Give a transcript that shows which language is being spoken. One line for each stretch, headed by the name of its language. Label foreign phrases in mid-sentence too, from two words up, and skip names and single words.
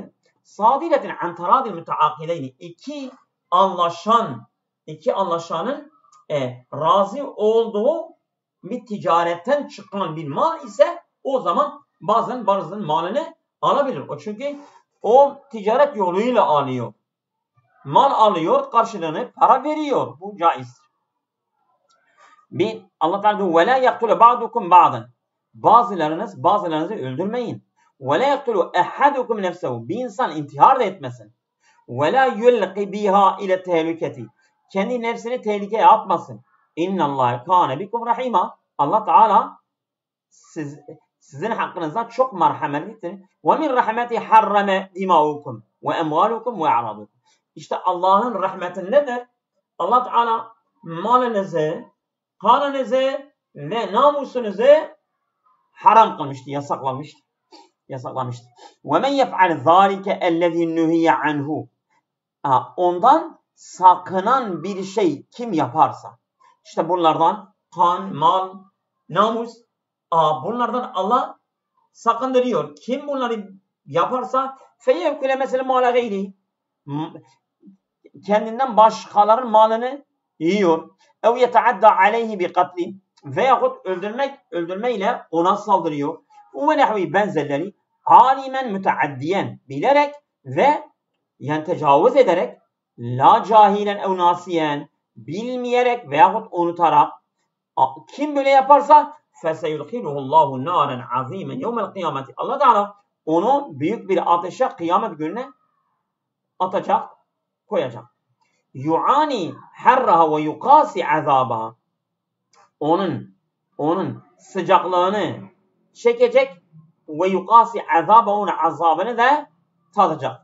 Arabic: صادرة عن تراضي المتعاقدين.
Turkish: İki anlaşanın razı olduğu bir ticaretten çıkan bir mal ise o zaman bazılarının malını alabilir. O çünkü o ticaret yoluyla alıyor. Mal alıyor, karşılığını para veriyor. Bu caizdir. Bir, Allah Teala diyor:
Arabic: وَلَا يَقْتُلُ بَعْضُكُمْ بَعْضًا.
Turkish: Bazılarınızı öldürmeyin.
Arabic: وَلَا يَقْتُلُ اَحَدُكُمْ نَفْسَهُ.
Turkish: Bir insan intihar da etmesin.
Arabic: وَلَا يُلْقِ بِهَا اِلَى التَّهْلُكَةِ.
Turkish: Kendi nefsini tehlikeye atmasın.
Arabic: اِنَّ اللّٰهَ كَانَ بِكُمْ رَحِيمًا.
Turkish: Allah Teala sizin hakkınızda çok merhametlidir.
Arabic: وَمِنْ رَحْمَتِهِ حَرَّمَ دِمَاؤُكُمْ وَاَمْوَالُكُمْ وَاَعْرَضُكُمْ.
Turkish: İşte Allah'ın rahmeti nedir? Allah Teala malınızı, kanınızı ve namusunuzu haram kılmıştı, yasaklamıştı.
Arabic: وَمَنْ يَفْعَلْ ذَٰلِكَ الَّذِي نُهِيَ عَنْهُ.
Turkish: Ondan sakınan bir şey kim yaparsa, işte bunlardan kan, mal, namus, bunlardan Allah sakındırıyor. Kim bunları yaparsa
Arabic: فَيَوْكُلَ مَسَلَ مَالَ غَيْرِهِ.
Turkish: Kendinden başkalarının malını yiyor.
Arabic: اَوْ يَتَعَدَّى عَلَيْهِ بِقَتْلٍ.
Turkish: Veyahut öldürmeyle ona saldırıyor. وَنَحْوِ benzerleri
Arabic: عالما متعديا,
Turkish: bilerek ve yani tecavüz ederek,
Arabic: لا جاهلا أو ناسيا,
Turkish: bilmeyerek veyahut unutarak, kim böyle yaparsa
Arabic: فَسَيُلْقِلُهُ اللّٰهُ نَارًا عَظ۪يمًا يَوْمَ الْقِيَامَةِ.
Turkish: Allah Teala onu büyük bir ateşe kıyamet gününe atacak, koyacak.
Arabic: يعاني حرها ويقاسي عذابها.
Turkish: Onun sıcaklığını çekecek ve
Arabic: يقاسي عذاب,
Turkish: onun azabını da tadacak.